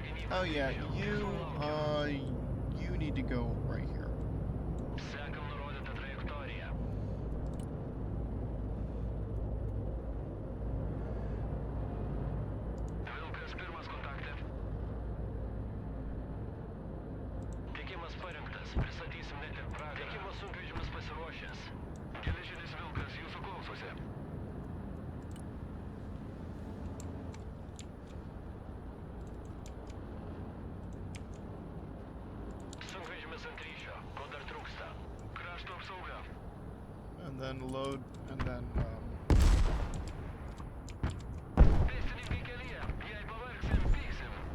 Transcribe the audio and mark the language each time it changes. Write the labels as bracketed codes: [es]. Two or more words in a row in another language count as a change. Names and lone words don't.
[en] Oh yeah, you need to go right here. [lt] Sekam nurodyta trajektorija. Vilkas pirmas kontakte. Tiekimas parengtas. Pristatysim net ir pragarą. Tiekimo sunkvežimis pasiruošęs. Geležinis vilkas jūsų klausosi. Sunkvežimis ant ryšio. Ko dar trūksta? Krašto apsauga. [en] And then load, and then, [lt] Pėstininkai kelyje. Jei pavargsim, pysim.